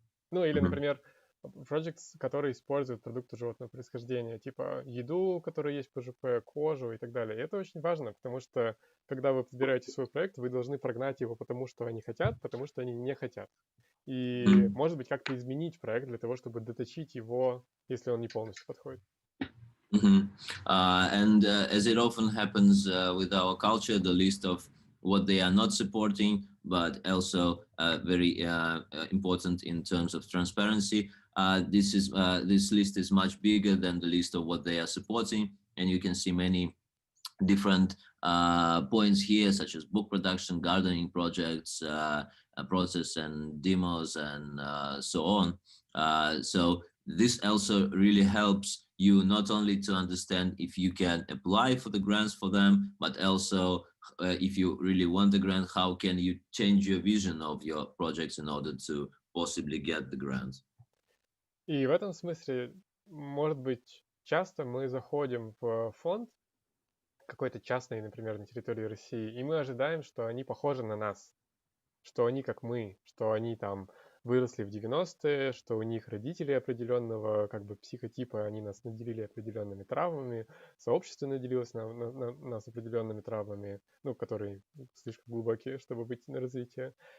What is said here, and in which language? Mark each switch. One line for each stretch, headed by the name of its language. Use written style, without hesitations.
Russian: Ну, или, например, projects, которые используют продукты животного происхождения, типа еду, которая есть в ПЖП, кожу и так далее. И это очень важно, потому что, когда вы подбираете свой проект, вы должны прогнать его потому, что они хотят, потому что они не хотят. И, может быть, как-то изменить проект для того, чтобы доточить его, если он не полностью подходит.
English: And as it often happens with our culture, the list of what they are not supporting, but also very important in terms of transparency. This list is much bigger than the list of what they are supporting, and you can see many different points here, such as book production, gardening projects, process and demos, and so on. So this also really helps you not only to understand if you can apply for the grants for them, but also if you really want the grant, how can you change your vision of your projects in order to possibly get the grant.
Russian: И в этом смысле, может быть, часто мы заходим в фонд какой-то частный, например, на территории России, и мы ожидаем, что они похожи на нас, что они как мы, что они там выросли в 90-е, что у них родители определенного как бы психотипа, они нас наделили определенными травмами, сообщество наделилось нас определенными травмами, ну, которые слишком глубокие, чтобы быть на развитие.